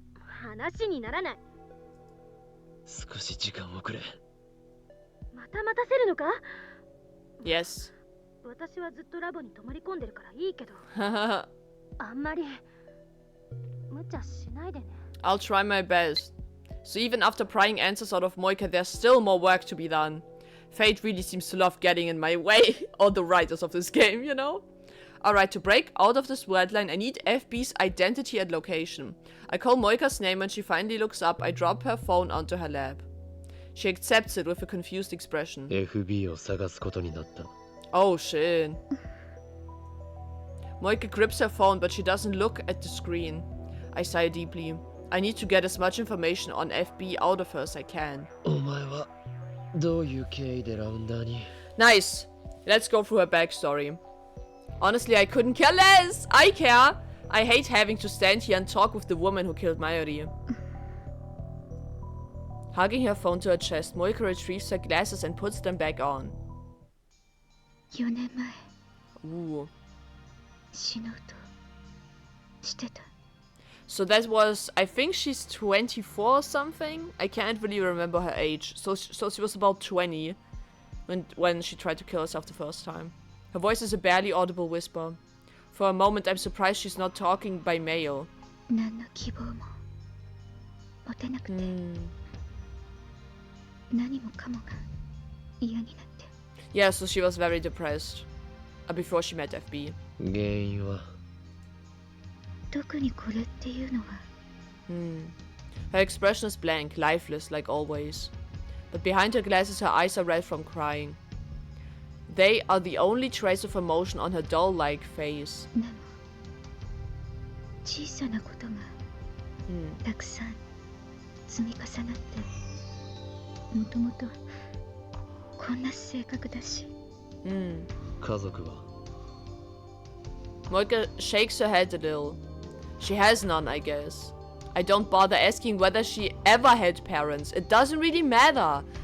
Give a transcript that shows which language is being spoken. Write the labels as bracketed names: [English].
[Japanese] 話にならない。少し時間をくれ。また待たせるのか？ [English] Yes. [Japanese] 私はずっとラボに泊まり込んでるからいいけど、あんまり無茶しないでね。 [English] I'll try my best. So even after prying answers out of Moika, there's still more work to be done. Fate really seems to love getting in my way, or the writers of this game, you know? Alright, to break out of this wordline, I need FB's identity and location. I call Moika's name and she finally looks up. I drop her phone onto her lap. She accepts it with a confused expression. [Japanese] FB を探すことになった。 [English] Oh shit. Moika grips her phone, but she doesn't look at the screen. I sigh deeply. I need to get as much information on FB out of her as I can. [Japanese] お前はどういう経緯でラウンダーに？ [English] Nice. Let's go through her backstory. Honestly, I couldn't care less. I care. I hate having to stand here and talk with the woman who killed Mayuri. Hugging her phone to her chest, Moika retrieves her glasses and puts them back on. [Japanese] 4年前 [English] Ooh. [Japanese] 死のうとしてた。 [English] So that was, I think she's 24 or something. I can't really remember her age. So she was about 20 when she tried to kill herself the first time. Her voice is a barely audible whisper. For a moment, I'm surprised she's not talking by mail. [Japanese] 何の希望も持てなくて、何もかもが嫌になって。 [English] Yeah, so she was very depressed before she met FB. [Japanese] 原因は？特にこれっていうのは。 [English] Her expression is blank, lifeless, like always. But behind her glasses, her eyes are red from crying. They are the only trace of emotion on her doll-like face. [Japanese] でも小さなことがたくさん積み重なって、もともとこんな性格だし。家族は？ [English] Moika shakes her head a little. She has none, I guess. I don't bother asking whether she ever had parents. It doesn't really matter.